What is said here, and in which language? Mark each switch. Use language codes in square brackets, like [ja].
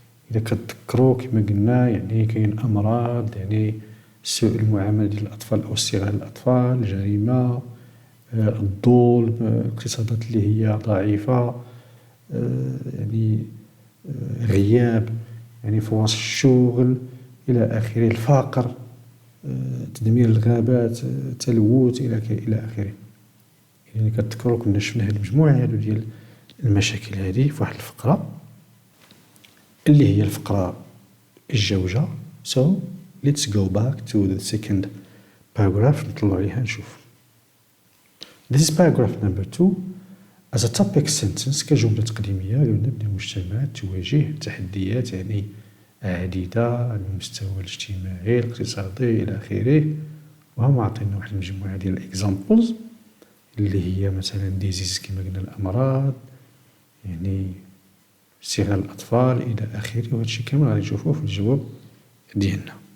[ar] إذا كتذكروا كما قلنا يعني كاين أمراض، يعني سوء المعاملة ديال الأطفال أو استغلال الأطفال، الجريمة، الظلم، الاقتصادات اللي هي ضعيفة، يعني غياب يعني فرص الشغل إلى آخره، الفقر، تدمير الغابات، تلوث إلى آخره. يعني كتذكروا كنا شفنا هاد المجموعة هادو ديال المشاكل هذه في واحد الفقرة اللي هي الفقرة الجوجة. [en] So let's go back to the second paragraph [ar] نطلعوا عليها نشوف. [en] This is paragraph number 2. As a topic sentence [ar] كجملة تقديمية قلنا بأن المجتمعات تواجه تحديات يعني عديدة على المستوى الاجتماعي الاقتصادي إلى آخره، وهم عطينا واحد المجموعة ديال الإكزامبلز اللي هي مثلا ديزيز كما قلنا الأمراض، يعني استغلال الأطفال إلى آخره، وهذا الشيء كامل غادي نشوفوه في الجواب ديالنا.